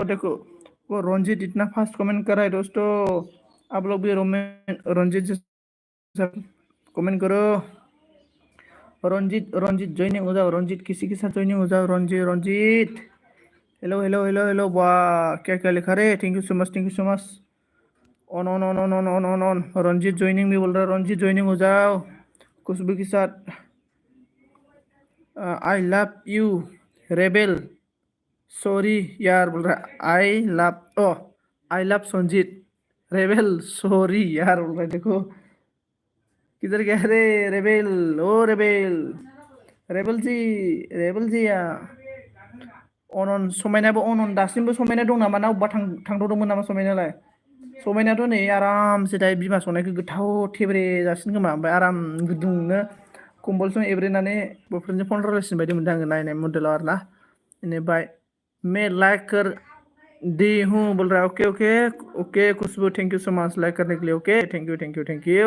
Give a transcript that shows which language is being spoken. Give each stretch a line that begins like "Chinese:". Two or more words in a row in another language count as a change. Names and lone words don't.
Hindi: देखो वो रंजीत इतना फास्ट कमेंट कर रहा है दोस्तों, आप लोग भी रंजीत जैसा कमेंट करो। रंजीत रंजीत ज्वाइनिंग हो जाओ, रंजीत किसी के साथ ज्वाइनिंग हो जाओ, रंजीत रंजीत। हेलो हेलो हेलो हेलो, वाह क्या क्या लिखा रे,
English: thank you so much, thank you so much. ऑन ऑन ऑन ऑन ऑन ऑन ऑन ऑन,
Hindi: रंजीत ज्वाइनिंग भी बोल रहा है, रंजीत ज्वाइनिंग हो जाओ खुशबू के साथ।
English: I love you
Hindi: रेबेल, सॉरी यार बोल रहा है,
English: I love
Hindi: संजीत रेबेल, सॉरी यार बोल रहा है। देखो किधर गया रे
Bodo: रेबेल, ओ रेबेल, रेबेल जी या अनन समायनाबो, अनन दासिमबो समायना दं नामा ना अबेबा थांथ'दोंमोन नामा समायनालाय? समायनायाथ' नै आरामसे दायो बिमा संनायखौ गोथाव थेब्रे जासिगोन खोमा, ओमफ्राय आराम गुदुंनो कम्बलजों एब्रेनानै बयफ्रेन्डजों फन रायलायसिन बायदि मोनदों आङो नायनाय मडेलाव आरो ना।
Hindi: बेनिफ्राय मैं लाइक कर दी हूँ बोल रहा है, ओके ओके ओके खुशबू,
English: thank you so much
Hindi: लाइक करने के लिए,
English: okay thank you thank you thank you.